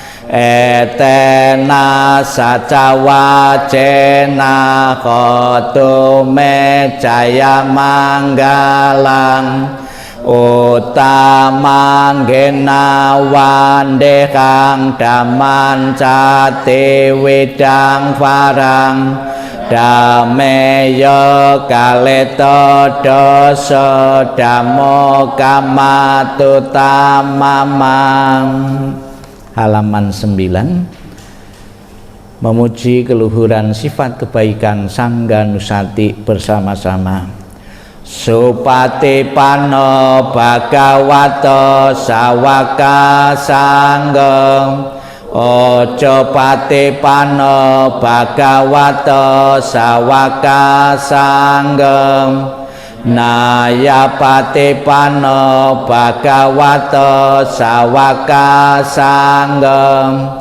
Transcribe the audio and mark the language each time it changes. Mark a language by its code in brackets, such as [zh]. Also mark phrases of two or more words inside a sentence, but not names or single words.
[pi] etena sacawacena khotu me jaya manggalang utamang gena wandekang dhaman cati widang parang dameyo kaleto doso dhammo kamatutamamang. [id] Halaman 9. Memuji keluhuran sifat kebaikan Sangga Nusati bersama-sama. [pi] Supati pano bhagavato sawaka sangga ojo pati pano bhagavato sawaka sangga naya pati pano bhagavato sawaka sangga